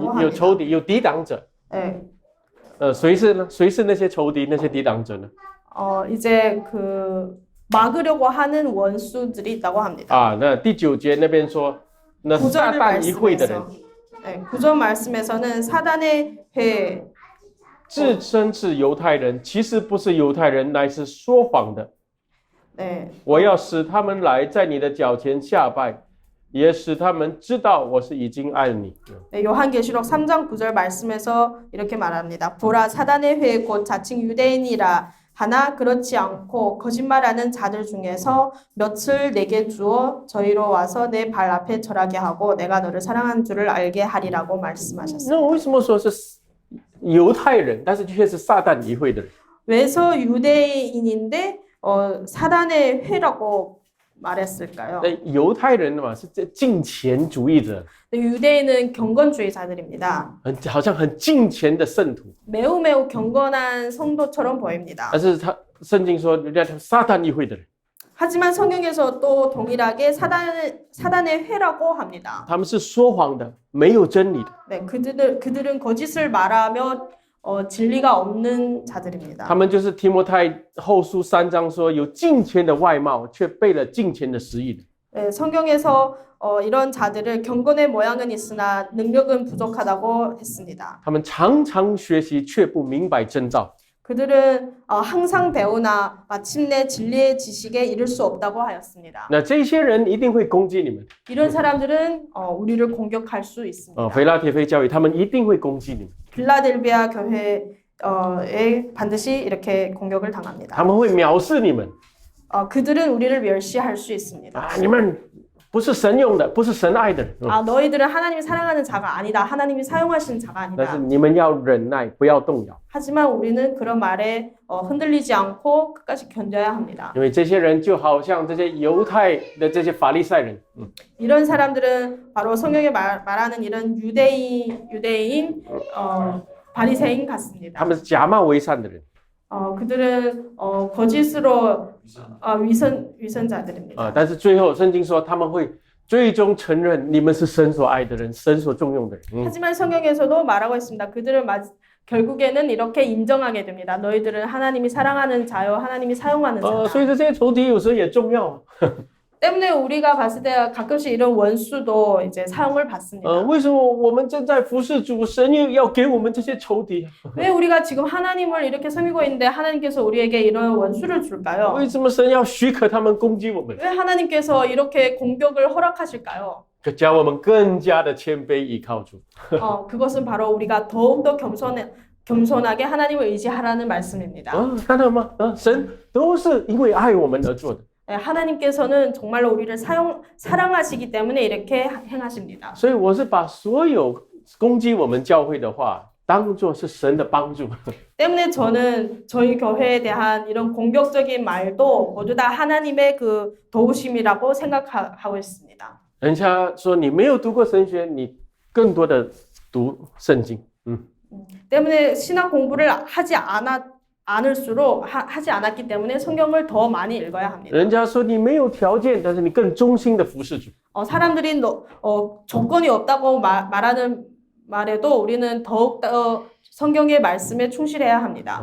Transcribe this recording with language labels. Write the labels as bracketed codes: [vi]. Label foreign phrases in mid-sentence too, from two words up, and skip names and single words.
[zh] 有 [ko] 합니다. [zh] 仇敌，有抵挡者。 [ko] 네. [zh] 谁是呢？谁是那些仇敌、那些抵挡者呢？ [ko] 이제 막으려고 하는 원수들이 있다고 합니다. [zh] 那第9节那边说，那撒 [ko] 구절 [zh] 旦一会的人， [ko] 말씀에서, 네, 구절 말씀에서는 사단의 회, [zh] 自称是犹太人，其实不是犹太人，乃是说谎的。 [ko] 네, [zh] 我要使他们来，在你的脚前下拜，也使他们知道我是已经爱你。 [ko] 네, 요한계시록 3장 9절 말씀에서 이렇게 말합니다. 보라 사단의 회 곧 자칭 유대인이라 하나 그렇지 않고 거짓말하는 자들 중에서 몇을 내게 주어 저희로 와서 내 발 앞에 절하게 하고 내가 너를 사랑한 줄을 알게 하리라고 말씀하셨습니다. [zh] 那为什么说是犹太人，但是却是撒旦一会的人？ [ko] 왜서 유대인인데 사단의 회라고 말했을까요? [zh] 犹太人嘛是这敬虔主义者， [ko] 유대인은 경건주의자들입니다. [zh] 好像很敬虔的圣徒， [ko] 매우 경건한 성도처럼 보입니다. [zh] 但是圣经说人家是撒旦一会的人， [ko] 하지만 성경에서 또 동일하게 사단의 회라고 합니다. [zh] 他们是说谎的，没有真理的。 [ko] 네, 그들은 거짓을 말하며 진리가 없는 자들입니다. [zh] 他们就是提摩太后书3章说有敬虔的外貌，却背了敬虔的实意的。 [ko] 네, 성경에서 이런 자들을 경건의 모양은 있으나 능력은 부족하다고 했습니다. [zh] 他们常常学习，却不明白真道。 [ko] 그들은 항상 배우나 마침내 진리의 지식에 이를 수 없다고 하였습니다. [zh] 那这些人一定会攻击你们。 [ko] 이런 사람들은 우리를 공격할 수 있습니다. [zh] 腓拉铁非教会他们一定会攻击你们， [ko] 빌라델비아 교회에 반드시 이렇게 공격을 [zh] 他 [ko] 당합니다. [zh] 们会藐视你们。 [ko] 그들은 우리를 멸시할 수 있습니다. [zh] 你们不是神用的，不是神爱的人。 [ko] 너희들은 하나님이 사랑하는 자가 아니다. 하나님이 사용하시는 자가 [zh] 但是 [ko] 아니다. [zh] 你们要忍耐，不要动摇， [ko] 하지만 우리는 그런 말에 흔들리지 않고 끝까지 견뎌야 합니다. [zh] 因为这些人就好像这些犹太的这些法利赛人， [ko] 이런 사람들은 바로 성경에 말하는 이런 유대인 바리새인 [zh] 他 [ko] 같습니다. [zh] 们是假冒为善的人。 [ko] 그들은 거짓으로 위선자들입니다. [zh] 但是最后圣经说他们会最终承认你们是神所爱的人，神所重用的人。 [ko] 하지만 성경에서도 말하고 있습니다. 그들은 결국에는 이렇게 인정하게 됩니다. 너희들은 하나님이 사랑하는 자요, 하나님이 사용하는 [zh] 所 [ko] 자다. [zh] 以这些仇敌有时候也重要。 [ko] 때문에 우리가 봤을 때 가끔씩 이런 원수도 이제 사용을 받습니다. [zh] 为什么我们正在服侍主，神又要给我们这些仇敌？ [ko] 왜 우리가 지금 하나님을 이렇게 섬기고 있는데 하나님께서 우리에게 이런 원수를 줄까요? [zh] 为什么神要许可他们攻击我们？ [ko] 왜 하나님께서 이렇게 공격을 허락하실까요? [zh] 叫我们更加的谦卑依靠主。 [ko] 그것은 바로 우리가 더욱더 겸손하게 하나님을 의지하라는 말씀입니다. [zh] 看到吗？神都是因为爱我们而做的。 [ko] 하나님께서는 정말로 우리를 사랑하시기 때문에 이렇게 행하십니다. [zh] 所以我是把所有攻击我们教会的话，当作是神的帮助。 [ko] 때문에 저는 저희 교회에 대한 이런 공격적인 말도 모두 다 하나님의 그 도우심이라고 생각하고 있습니다. [zh] 人家说你没有读过神学，你更多的读圣经。 [ko] 때문에 신학 공부를 하지 않았기 때문에 성경을 더 많이 읽어야 합니다. [zh] 人家说你没有条件，但是你更忠心的服侍主。 [ko] 사람들이 조건이 없다고 말하는 말에도 우리는 더욱더 성경의 말씀에 충실해야 합니다.